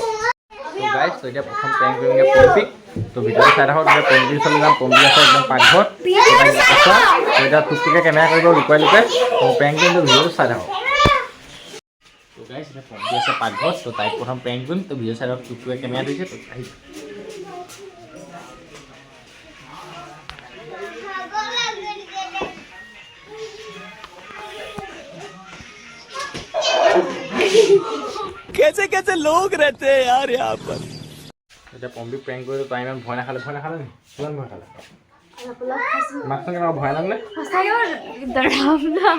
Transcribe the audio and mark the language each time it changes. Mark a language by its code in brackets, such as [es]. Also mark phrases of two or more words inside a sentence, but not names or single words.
[as] তো গাইজ, তো এতিয়া প্ৰথম প্ৰেংক কৰিমগৈ পম্পীক। তো ভিডিঅ'টো চাই থাকক। এতিয়া পম্পীৰ ওচৰলৈ যাম। পম্পী আছে একদম পাকঘৰত। তো এতিয়া টুকটুকে কেমেৰা কৰিব লুকুৱাই। তো প্ৰেংক কৰিম, তো ভিডিঅ'টো চাই থাকক। তো গাইজ, এতিয়া পম্পী আছে পাকঘৰত। তো তাইক প্ৰথম প্ৰেংক কৰিম। তো ভিডিঅ' চাই থাকক। টুকটুকে কেমেৰা দিছে। তো আহিছে। [hi] कैसे लोग रहते हैं यार यहाँ पर। [as] এতিয়া পম্পীক প্ৰেংক কৰিলোঁ, তাই ইমান ভয় নাখালে নি? কিমান ভয় খালে? মাকটো কেনেকুৱা ভয় নালাগে সঁচাকে দৰাম নাম